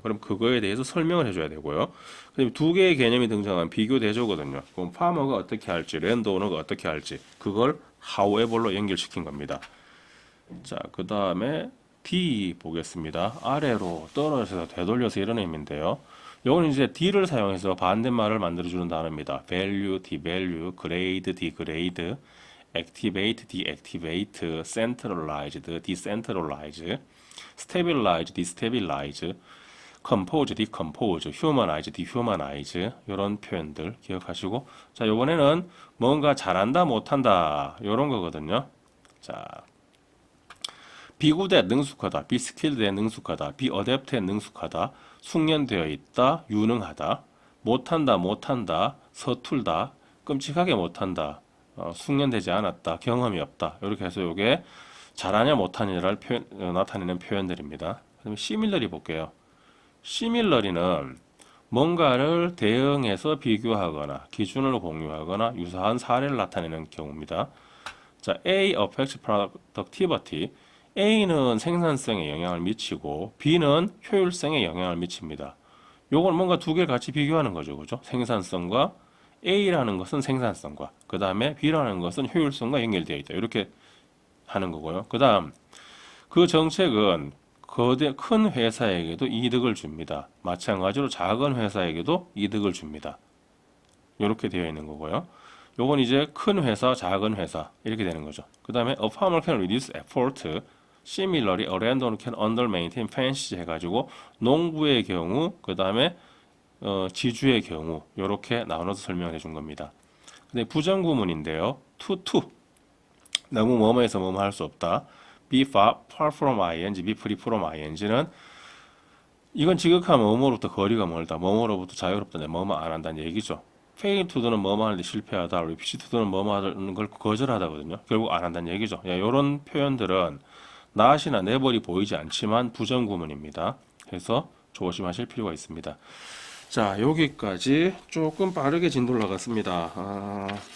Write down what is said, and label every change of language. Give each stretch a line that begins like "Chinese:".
Korean: 그럼 그거에 대해서 설명을 해줘야 되고요. 그다음에 두 개의 개념이 등장한 비교 대조거든요. 그럼 farmer가 어떻게 할지, landowner가 어떻게 할지 그걸 however로 연결시킨 겁니다. 자, 그 다음에 D 보겠습니다. 아래로 떨어져서 되돌려서 이런 의미인데요. 요건 이제 D를 사용해서 반대말을 만들어주는 단어입니다. value, devalue, grade, degrade, activate, deactivate, centralized, decentralize, stabilize, destabilize, compose, decompose, humanize, dehumanize 이런 표현들 기억하시고 자, 요번에는 뭔가 잘한다 못한다 이런 거거든요. 자, be good at 능숙하다, be skilled at 능숙하다, be adept at 능숙하다, 숙련되어 있다, 유능하다, 못한다, 서툴다, 끔찍하게 못한다, 숙련되지 않았다, 경험이 없다. 이렇게 해서 이게 잘하냐 못하냐를 나타내는 표현들입니다. 그다음에 similarly 볼게요. similarly는 뭔가를 대응해서 비교하거나 기준을 공유하거나 유사한 사례를 나타내는 경우입니다.
English: 자, A affects productivity.
Korean: A는 생산성에 영향을 미치고 B는 효율성에 영향을 미칩니다. 요걸 뭔가 두 개를 같이 비교하는 거죠. 그죠? 생산성과 A라는 것은 생산성과 그 다음에 B라는 것은 효율성과 연결되어 있다. 이렇게 하는 거고요. 그 다음 그 정책은 큰 회사에게도 이득을 줍니다. 마찬가지로 작은 회사에게도 이득을 줍니다. 이렇게 되어 있는 거고요. 요건 이제 큰 회사, 작은 회사 이렇게 되는 거죠.
English: 그 다음에 a farmer can reduce effort. Similarly, a landowner can under maintain fences
Korean: 해가지고 농부의 경우, 그 다음에 지주의 경우 이렇게 나눠서 설명을 해준 겁니다. 근데 부정구문인데요. to 너무 뭐뭐해서 뭐뭐 할 수 없다. be far from ing, be free from ing는 이건 지극하면 뭐뭐로부터 거리가 멀다. 뭐뭐로부터 자유롭다. 뭐뭐 안 한다는 얘기죠. fail to do는 뭐뭐 하는데 실패하다. refuse to do는 뭐뭐 하는 걸 거절하다거든요. 결국 안 한다는 얘기죠. 이런 표현들은 not이나 never이 보이지 않지만 부정구문입니다. 그래서 조심하실 필요가 있습니다. 자, 여기까지 조금 빠르게 진도 올라갔습니다.